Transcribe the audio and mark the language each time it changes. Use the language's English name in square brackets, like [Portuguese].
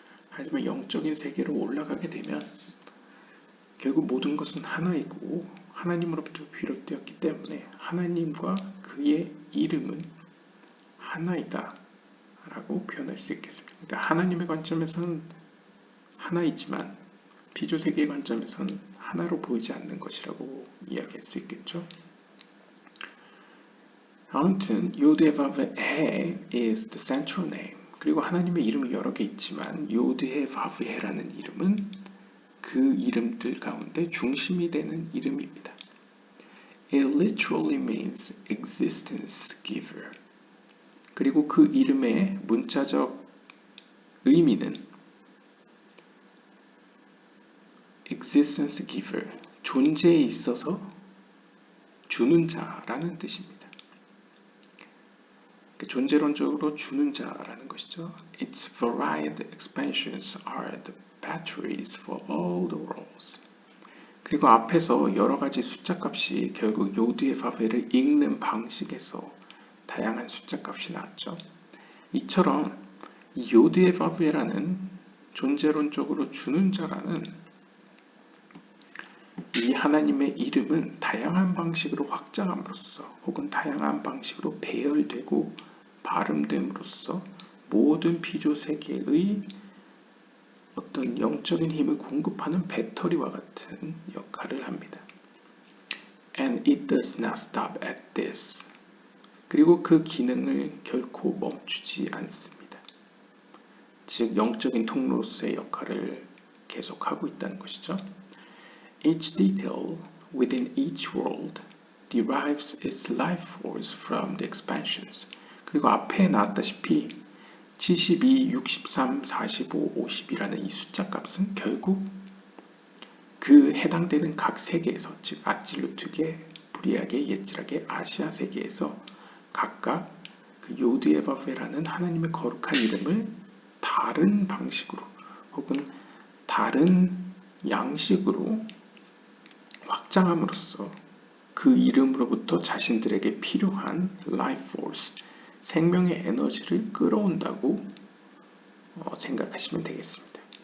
[Korean] 하지만 영적인 세계로 올라가게 되면 결국 모든 것은 하나이고 하나님으로부터 비롯되었기 때문에 하나님과 그의 이름은 하나이다 라고 표현할 수 있겠습니다. 그러니까 하나님의 관점에서는 하나이지만 피조세계의 관점에서는 하나로 보이지 않는 것이라고 이야기할 수 있겠죠. 아무튼 [English] 요드헤바브헤 is the central name. [Korean] 그리고 하나님의 이름이 여러 개 있지만 요드헤바브헤라는 이름은 그 이름들 가운데 중심이 되는 이름입니다. [English] It literally means existence giver. [Korean] 그리고 그 이름의 문자적 의미는 existence giver, 존재에 있어서 주는 자라는 뜻입니다. 존재론적으로 주는 자라는 것이죠. [English] Its varied expansions are the batteries for all the worlds. [Korean] 그리고 앞에서 여러 가지 숫자 값이 결국 요드헤바브헤를 읽는 방식에서 다양한 숫자 값이 나왔죠. 이처럼 이 요드헤바브헤라는 존재론적으로 주는 자라는 이 하나님의 이름은 다양한 방식으로 확장함으로써 혹은 다양한 방식으로 배열되고 발음됨으로써 모든 피조 세계의 어떤 영적인 힘을 공급하는 배터리와 같은 역할을 합니다. [English] And it does not stop at this. [Korean] 그리고 그 기능을 결코 멈추지 않습니다. 즉 영적인 통로로서의 역할을 계속하고 있다는 것이죠. [English] Each detail within each world derives its life force from the expansions. [Korean] 그리고 앞에 나왔다시피 72, 63, 45, 50이라는 이 숫자 값은 결국 그 해당되는 각 세계에서, 즉 아찔루트계, 브리아계, 예지락계, 아시아 세계에서 각각 그 요드헤바브헤라는 하나님의 거룩한 이름을 다른 방식으로 혹은 다른 양식으로 확장함으로써 그 이름으로부터 자신들에게 필요한 life force, 생명의 에너지를 끌어온다고 생각하시면 되겠습니다.